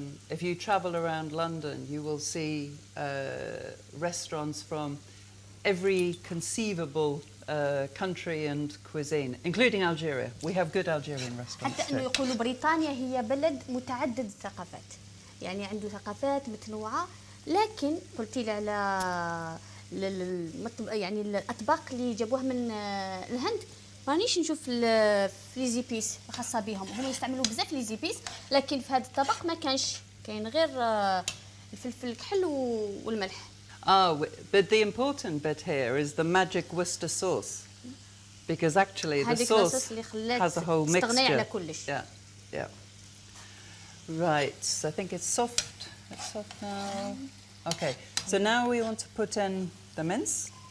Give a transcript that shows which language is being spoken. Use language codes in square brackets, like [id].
[en] If you travel around London, you will see restaurants from every conceivable country and cuisine, including Algeria. We have good Algerian restaurants. [ar] حتى انه يقولوا بريطانيا هي بلد متعدد الثقافات، يعني عنده ثقافات متنوعه، لكن قلتي لي على يعني الاطباق اللي جابوها من الهند مانيش نشوف في ليزيبيس خاصه بهم، هم يستعملوا بزاف ليزيبيس، لكن في هذا الطبق ما كانش، كاين غير الفلفل الكحل والملح. [en] But the important bit here is the magic Worcester sauce, because actually the sauce has a whole mixture. Yeah. Right, so I think it's soft. It's soft now. Okay, so now we want to put in the mince.